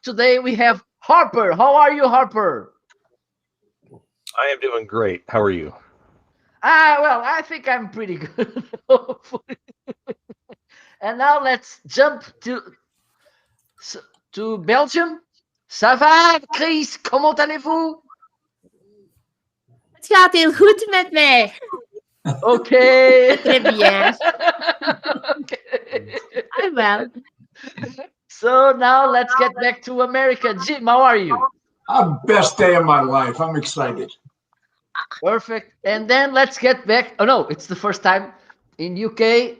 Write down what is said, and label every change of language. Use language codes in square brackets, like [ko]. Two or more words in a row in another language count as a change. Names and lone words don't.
[en] Today we have Harper. How are you, Harper? I am doing great. How are you? Well, I think I'm pretty good. Hopefully. And now let's jump to Belgium. [fr] Ça va, Chris? Comment allez-vous? [nl] het gaat heel goed met mij. [en] Okay. [fr] Très bien. [en] Okay. Ah, well. So now let's get back to America. Jim, how are you? Best day of my life. I'm excited. Perfect. And then let's get back. Oh no, it's the first time in UK.